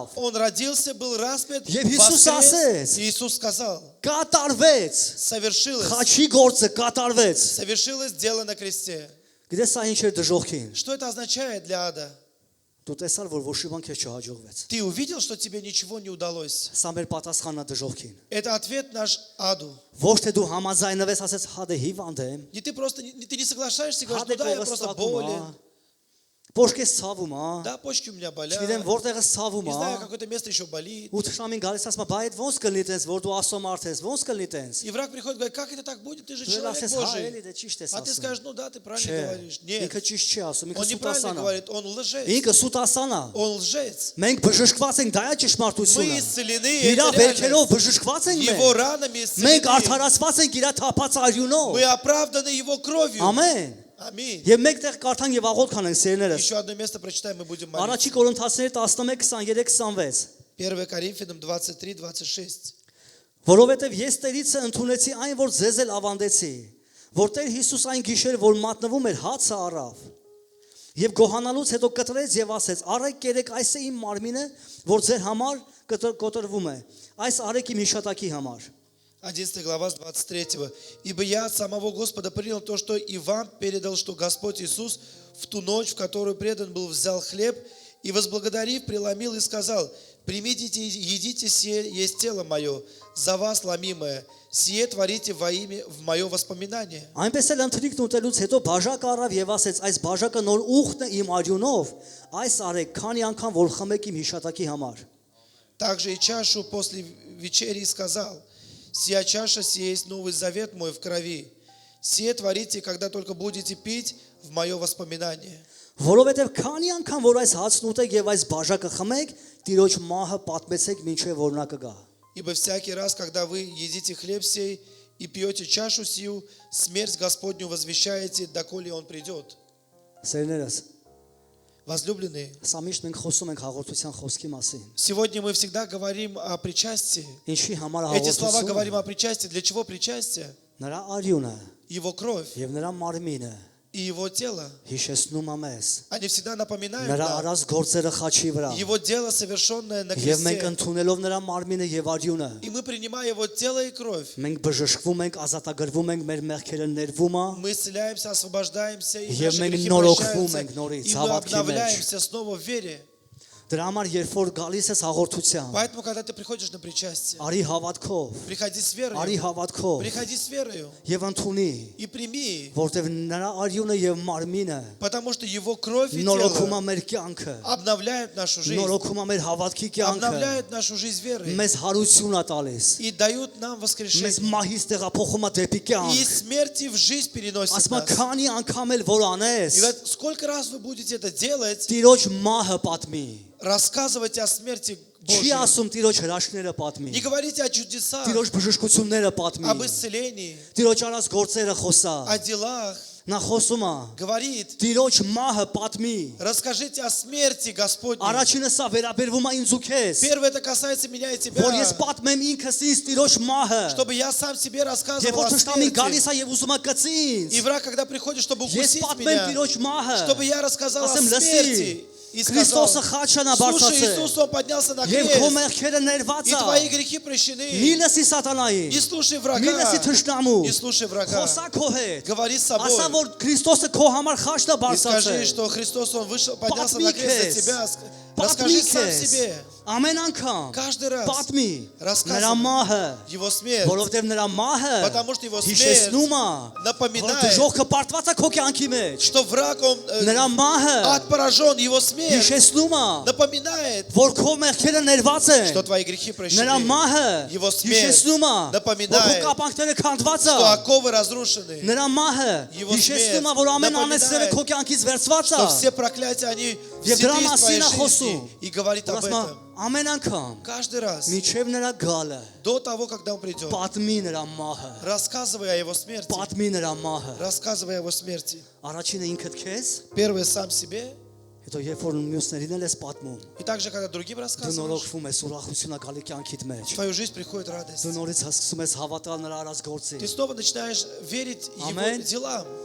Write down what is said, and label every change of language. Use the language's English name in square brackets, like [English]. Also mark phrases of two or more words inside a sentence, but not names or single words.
[Russian] Он родился, был распят, [Armenian] Եվ Հիսուս ասեց. [Russian] воскрес, и Иисус сказал, [Armenian] կատարվեց։ [Russian] Совершилось. [Armenian] Խաչի գործը կատարվեց։ [Russian] Совершилось дело на кресте. [Armenian] Գիտես սա ինչ էր դժողքին։ [Russian] Что это означает для ада? [Armenian] Դու տեսար, որ ոչ մի բան քեզ չհաջողվեց։ [Russian] Ты увидел, что тебе ничего не удалось. [Armenian] Սա մեր պատասխանն է դժողքին։ [Russian] Это ответ наш аду. [Armenian] Ոչ թե դու համաձայնվես, ասես հա դե հիվանդ եմ, [Russian] Не ты просто ты не соглашаешься и [Armenian] հա [Russian] говоришь, [Armenian] դե [Russian] ну да, я [Armenian] կողս [Russian] просто [Armenian] ծակում, [Russian] болен. [Armenian] Պոշկես ցավում, հա։ [Russian] Да, почки у меня болят. [Armenian] Չգիտեմ որտեղս ցավում, [Russian] Не знаю, [Armenian] հա։ [Russian] какое-то место еще болит. [Armenian] Ու թշնամին գալիս ասում, բայ այդ ոնց կլինի տես, որ դու ասում արդես, ոնց կլինի տես։ [Russian] И враг приходит и говорит, как это так будет? Ты же [Armenian] Դու [Russian] человек [Armenian] ասես, հա, [Russian] Божий. [Armenian] էլի դե ճիշտ ես [Russian] А ты [Armenian] ասում։ [Russian] скажешь, ну да, ты правильно [Armenian] Չէ, [Russian] говоришь. Нет, [Armenian] ինքը ճիշտ չի ասում, ինքը [Russian] он неправильно [Armenian] սուտասան է։ [Russian] говорит, он лжец. [Armenian] Ինքը սուտասան է։ [Russian] Он лжец. [Armenian] Մենք բժշկված ենք, դա է [Russian] Мы [Armenian] ճշմարտությունը։ [Russian] исцелены, [Armenian] Իր [Russian] это [Armenian] վերքերով [Russian] реальность. [Armenian] բժշկված ենք [Russian] Его [Armenian] մենք։ [Russian] ранами [Armenian] Մենք [Russian] исцелены. [Armenian] արդարացված ենք իր թափած արյունով։ [Russian] Мы оправданы Его кровью. [Armenian] Ամեն։ [Russian] Аминь. [Armenian] Եվ մենք տեղ կարդանք եւ աղոտ կանենք սերներս։ [Russian] Еще одно место прочитаем, мы будем молиться. [Armenian] Առաջի Կորինթացիների 11:23-26։ [Russian] 1 Коринфянам 23-26. [Armenian] Որովհետև ես Տերիցը ընդունեցի այն, որ ձեզ էլ ավանդեցի, որ Տեր Հիսուս այն գիշեր, որ մատնվում էր, հացը առավ։ Եվ գոհանալուց հետո կտրեց եւ ասեց. «Արեք կերեք, այս է իմ մարմինը, որ ձեր համար կոտրվում է։ Այս արեք իմ հիշատակի համար»։ [Russian] 11 глава с 23. «Ибо я от самого Господа принял то, что и вам передал, что Господь Иисус в ту ночь, в которую предан был, взял хлеб и, возблагодарив, преломил и сказал: примите и едите, сие есть тело мое, за вас ломимое, сие творите во имя в мое воспоминание». [Armenian] Այնպես էլ ընթրիքն ուտելուց հետո բաժակը առավ եւ ասեց. «Այս բաժակը նոր ուխտն է իմ արյունով, այս արեք, քանի անգամ որ խմեք իմ հիշատակի համար»։ [Russian] Также и чашу после вечери сказал: «Сия чаша, сие есть новый завет мой в крови. Сие творите, когда только будете пить в мое воспоминание». [Armenian] Որովհետև քանի անգամ որ այս հացն ուտեք եւ այս բաժակը խմեք, Տիրոջ մահը պատմեցեք մինչեւ որ նա կգա։ [Russian] Ибо всякий раз, когда вы едите хлеб сей и пьете чашу сию, смерть Господню возвещаете, доколе Он придет. [Armenian] Սերներս, [Russian] Возлюбленные, [Armenian] սա միշտ մենք խոսում ենք հաղորդության խոսքի մասին։ [Russian] сегодня мы всегда говорим о причастии. [Armenian] Ինչի համար [Russian] Эти слова [Armenian] հաղորդությունը։ [Russian] говорим о причастии. Для чего причастие? [Armenian] Նրա արյունը [Russian] Его кровь [Armenian] եւ նրա մարմինը [Russian] и Его тело. [Armenian] հիշեցնում է մեզ։ [Russian] Они всегда напоминают [Armenian] Նրա [Russian] нам [Armenian] արած գործերը խաչի վրա։ [Russian] Его дело, совершенное на [Armenian] Եվ մենք [Russian] кресте. [Armenian] ընդունելով նրա մարմինը եւ արյունը, [Russian] И мы, принимая Его тело и кровь, [Armenian] մենք բժշկվում ենք, ազատագրվում ենք, մեր մեղքերը ներվում է [Russian] мы исцеляемся, освобождаемся, и [Armenian] Եվ [Russian] наши [Armenian] մենք [Russian] грехи [Armenian] նորոգվում [Russian] прощаются, [Armenian] ենք նորից, [Russian] и мы [Armenian] հավատքի մեջ։ [Russian] обновляемся снова в вере. [Armenian] Դրա համար երբ որ գալիս ես հաղորդության, [Russian] Поэтому, когда ты приходишь на причастие, [Armenian] արի հավատքով, [Russian] приходи с верой, [Armenian] արի հավատքով [Russian] приходи с верою [Armenian] եւ ընդունի, [Russian] и прими, [Armenian] որտեւ նրա արյունը եւ մարմինը [Russian] потому что Его кровь и [Armenian] նորոգում է [Russian] тело [Armenian] մեր կյանքը, [Russian] обновляют нашу жизнь, [Armenian] նորոգում է մեր հավատքի կյանքը, [Russian] обновляют нашу жизнь верой [Armenian] մեզ հարություն է տալիս, [Russian] и дают нам [Armenian] մեզ [Russian] воскрешение. [Armenian] մահից տեղափոխում է դեպի [Russian] И [Armenian] կյանք։ [Russian] смерти в жизнь переносит [Armenian] Ասում է [Russian] нас. [Armenian] քանի անգամ էլ որ անես, [Russian] И говорят, сколько раз вы будете это делать, [Armenian] Տիրոջ մահը պատմի։ [Russian] рассказывайте о смерти [Armenian] Չի [Russian] Божьей. [Armenian] ասում Տիրոջ հրաշքները պատմի։ [Russian] Не говорите о чудесах, [Armenian] Տիրոջ բժշկությունները պատմի։ [Russian] об исцелении, [Armenian] Տիրոջ արած գործերը խոսա։ [Russian] о делах. [Armenian] Նա խոսում է [Russian] Говорит, [Armenian] Տիրոջ մահը պատմի։ [Russian] расскажите о смерти Господней. [Armenian] Առաջինը սա վերաբերվում է ինձ ու քեզ։ [Russian] Первое, это касается меня и тебя. [Armenian] Որ ես պատմեմ ինքս ինձ Տիրոջ մահը։ [Russian] Чтобы я сам себе [Armenian] Երբ [Russian] рассказывал [Armenian] որ [Russian] о [Armenian] թշնամին գալիս [Russian] смерти. [Armenian] է եւ ուզում է գծի ինձ, [Russian] И враг, когда приходит, чтобы [Armenian] ես [Russian] укусить [Armenian] պատմեմ [Russian] меня, [Armenian] Տիրոջ մահը։ [Russian] чтобы я рассказал о [Armenian] Ասեմ [Russian] смерти. И [Armenian] Քրիստոսը [Russian] сказал, [Armenian] խաչանա [Russian] слушай, [Armenian] բարձացել։ [Russian] Иисус, Он поднялся на [Armenian] Եվ քո [Russian] крест, [Armenian] մեղքերը ներված [Russian] и [Armenian] է։ [Russian] твои грехи [Armenian] Մի [Russian] прощены. [Armenian] լսի սատանային։ [Russian] Не слушай [Armenian] Մի [Russian] врага, [Armenian] լսի թշնամու։ [Russian] не слушай врага. [Armenian] Խոսա քո հետ։ [Russian] Говори с [Armenian] Ասա [Russian] собой. [Armenian] որ Քրիստոսը քո համար խաչն է [Russian] И скажи, [Armenian] բարձացել։ [Russian] что Христос, Он вышел, поднялся на [Armenian] Պատմի [Russian] крест [Armenian] քեզ։ [Russian] за тебя. Расскажи [Armenian] Պատմի [Russian] сам [Armenian] քեզ։ [Russian] себе. [Armenian] Ամեն անգամ [Russian] Каждый раз [Armenian] պատմի նրա [Russian] рассказывай [Armenian] մահը, [Russian] Его смерть. [Armenian] որովհետև նրա մահը [Russian] Потому что Его [Armenian] հիշեցնում [Russian] смерть [Armenian] է, որ [Russian] напоминает, [Armenian] դժողքը պարտված է քո կյանքի մեջ։ [Russian] что враг, он [Armenian] Նրա մահը [Russian] ад поражен, Его смерть [Armenian] հիշեցնում է, [Russian] напоминает, [Armenian] որ քո մեղքերը ներված են։ [Russian] что твои грехи [Armenian] Նրա [Russian] прощены, [Armenian] մահը [Russian] Его смерть [Armenian] հիշեցնում է, որ քո [Russian] напоминает, [Armenian] կապանքները քանդված [Russian] что [Armenian] է։ [Russian] оковы разрушены, [Armenian] Նրա մահը [Russian] Его [Armenian] հիշեցնում է, [Russian] смерть [Armenian] որ ամեն անեցները [Russian] напоминает, [Armenian] քո կյանքից վերցված [Russian] что [Armenian] է։ [Russian] все проклятия, они [Armenian] Եվ [Russian] взяты [Armenian] դրա [Russian] из твоей [Armenian] մասին է խոսում։ [Russian] жизни. И говорит об [Armenian] Ասում է, [Russian] этом. [Armenian] ամեն անգամ [Russian] Каждый раз, [Armenian] միջև նրա գալը [Russian] до того, когда Он придет, [Armenian] պատմի նրա մահը, [Russian] рассказывай о Его смерти, [Armenian] պատմի նրա մահը։ [Russian] рассказывай о Его смерти. [Armenian] Առաջինը ինքդ քեզ, [Russian] Первое сам себе, [Armenian] հետո երբ որ մյուսներին էլ ես պատմում, [Russian] и также, когда другим [Armenian] դու [Russian] рассказываешь, [Armenian] նորոգվում ես, ուրախությունա գալի կյանքիդ մեջ։ [Russian] в твою жизнь приходит радость. [Armenian] Դու նորից հասկանում ես հավատալ նրա արած գործին։ [Russian] Ты снова начинаешь верить Его Аминь. делам.